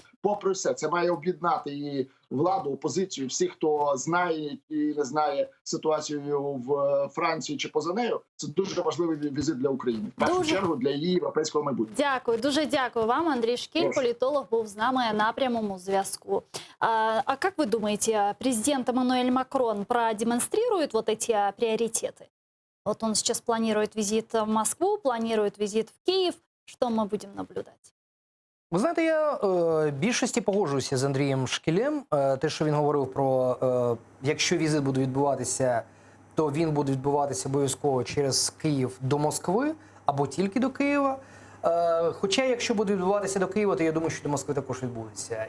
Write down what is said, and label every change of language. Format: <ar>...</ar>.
<uk>попри все, це має об'єднати і владу, опозицію, всіх, хто знає і не знає ситуацію в Франції чи поза нею. Це дуже важливий візит для України. В першу чергу для її європейського майбутнього. Дякую, дуже дякую вам. Андрій Шкіль, Прошу. політолог, був з нами на прямому зв'язку.</uk> <ru>А как вы думаете, президент Эммануэль Макрон продемонстрирует вот эти приоритеты? Вот он сейчас планирует визит в Москву, планирует визит в Киев. Что мы будем наблюдать?</ru> <uk>Ви знаєте, я більшості погоджуюся з Андрієм Шкілем. Те, що він говорив про, якщо візит буде відбуватися, то він буде відбуватися обов'язково через Київ до Москви або тільки до Києва. Хоча, якщо буде відбуватися до Києва, то я думаю, що до Москви також відбудеться.</uk>